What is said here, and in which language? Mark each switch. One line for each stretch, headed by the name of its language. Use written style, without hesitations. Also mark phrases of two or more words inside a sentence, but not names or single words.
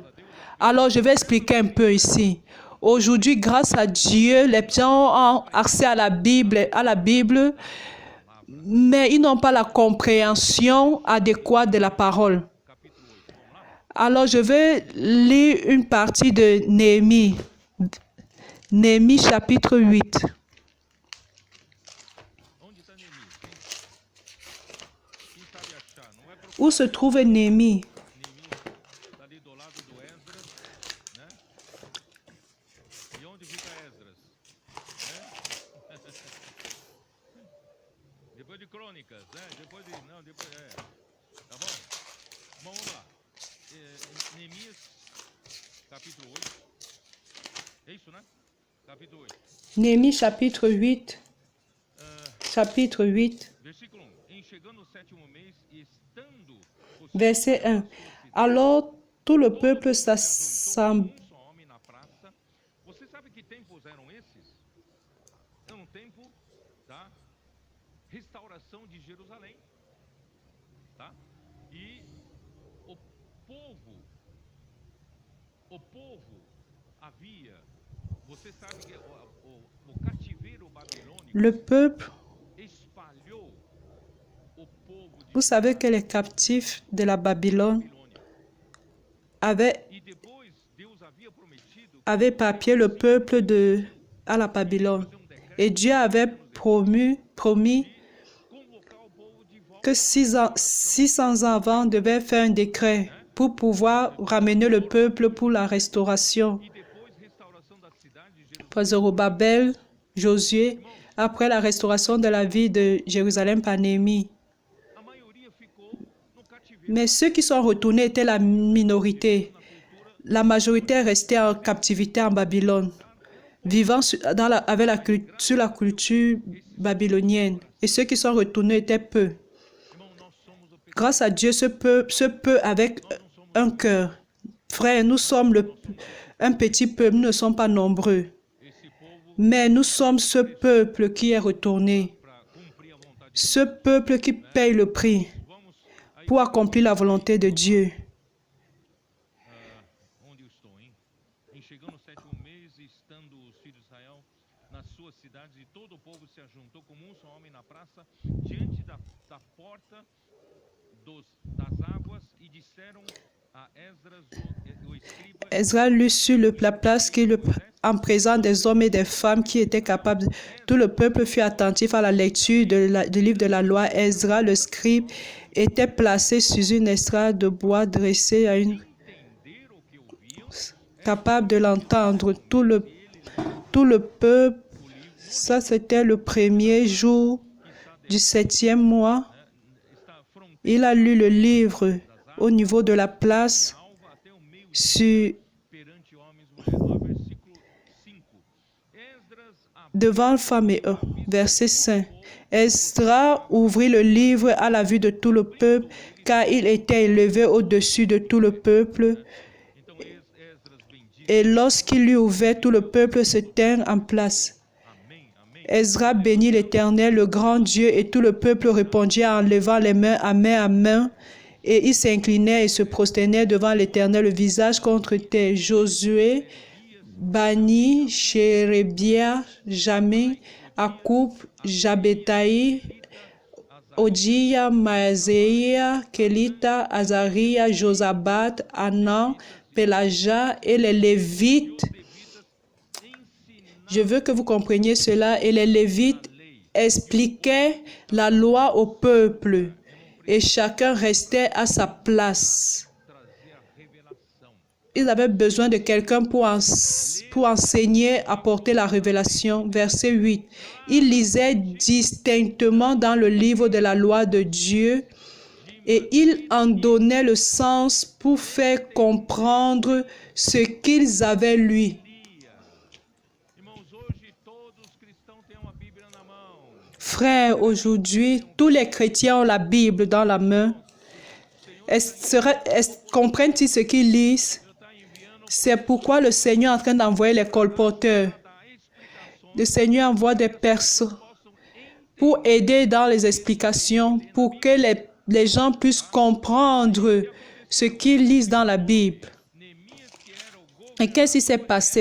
French: Alors, je vais expliquer un peu ici. Aujourd'hui, grâce à Dieu, les gens ont accès à la Bible, mais ils n'ont pas la compréhension adéquate de la parole. Alors, je vais lire une partie de Néhémie. Néhémie chapitre 8.
Portuguese: Onde está Neemias? Quem sabe achar? Não vai procurar
French: Où se trouve Néhémie?
Portuguese: Neemias, está ali do lado do Esdras, né? E onde fica Esdras? Né? Depois de Crônicas, né? Depois de... Não, depois... Tá bom? Vamos lá. Neemias, capítulo 8. É isso, né? Capítulo 8.
French: Néhémie chapitre 8. Chapitre 8,
Portuguese: Versículo 1. Em chegando o 7º mês e estando os
French: verset 1. Alors tout le peuple s'assemble.
Portuguese: um só homem na praça. Você sabe que tempos eram esses? É um tempo da restauração de Jerusalém, tá? E o povo havia, você sabe que o cativeiro babilônico
French: Le peuple,
Portuguese: espalhou o povo de
French: vous savez que les captifs de la Babylone
Portuguese: Babilônia.
French: avaient
Portuguese: E depois Deus havia prometido
French: avait éparpillé le peuple à la Babylone. Et Dieu avait promis
Portuguese: convocar o povo de volta.
French: que 600 ans avant devait faire un décret pour pouvoir ramener le peuple pour la restauration.
Portuguese: E depois restauração da cidade de Jerusalém.
French: Pour Zorobabel, Josué, après la restauration de la ville de Jérusalem par Néhémie.
Portuguese: A maioria ficou no cativeiro.
French: Mais ceux qui sont retournés étaient la minorité. La majorité est restée en captivité en Babylone, vivant sur la culture babylonienne. Et ceux qui sont retournés étaient peu.
Portuguese: Irmão, nós somos o pequeno.
French: Grâce à Dieu, ce peu avec un cœur. Frère, nous sommes un petit peuple, nous ne sommes pas nombreux.
Portuguese: Esse povo
French: Mais nous sommes ce peuple qui est retourné.
Portuguese: para cumprir a vontade de
French: Ce peuple qui paye le prix
Portuguese: Deus. Vamos aí
French: pour accomplir la volonté de Dieu.
Portuguese: onde eu estou, hein? Em chegando o 7º mês e estando os filhos de Israel nas suas cidades e todo o povo se ajuntou como um só homem na praça diante da porta das águas e disseram a Esdras o escriba
French: Ezra lut sur la place en présence des hommes et des femmes qui étaient capables. Tout le peuple fut attentif à la lecture du livre de la loi. Ezra, le scribe, était placé sur une estrade de bois dressée à une
Portuguese: entender o que ouviam.
French: capable de l'entendre. Tout le peuple, ça c'était le premier jour du 7e mois.
Portuguese: Foram
French: Il a lu le livre au niveau de la place
Portuguese: alva até o meio
French: sur,
Portuguese: perante homens e mulheres. Ó, versículo 5. Esdras
French: devant femmes et hommes. Verset 5. Esdras ouvrit le livre à la vue de tout le peuple, car il était élevé au-dessus de tout le peuple.
Portuguese: Então Esdras bendisse.
French: Et lorsqu'il lui ouvert, tout le peuple se tint en place.
Portuguese: Amém, amém.
French: Ezra bénit l'Éternel, le grand Dieu, et tout le peuple répondit en levant les mains à main. Et ils s'inclinaient et se prosternaient devant l'Éternel, le visage contre terre. Josué, Bani, Chérébia, Jamé, Akoub, Jabetaï, Odija, Maazéia, Kelita, Azaria, Josabat, Anan, Pélaja et les Lévites. Je veux que vous compreniez cela. Et les Lévites expliquaient la loi au peuple. Et chacun restait à sa place.
Portuguese: Trazer a revelação.
French: Ils avaient besoin de quelqu'un pour enseigner, apporter la révélation. Verset 8. Ils lisaient distinctement dans le livre de la loi de Dieu et ils en donnaient le sens pour faire comprendre ce qu'ils avaient lu.
Portuguese: Irmãos, hoje todos os cristãos têm uma Bíblia na mão.
French: Frères, aujourd'hui, tous les chrétiens ont la Bible dans la main. Comprennent-ils ce qu'ils lisent?
Portuguese: Está enviando
French: C'est pourquoi le Seigneur est en train d'envoyer les colporteurs.
Portuguese: a
French: le Seigneur envoie des personnes pour aider dans les explications, pour que les gens puissent comprendre ce qu'ils lisent dans la Bible. Et qu'est-ce qui s'est passé?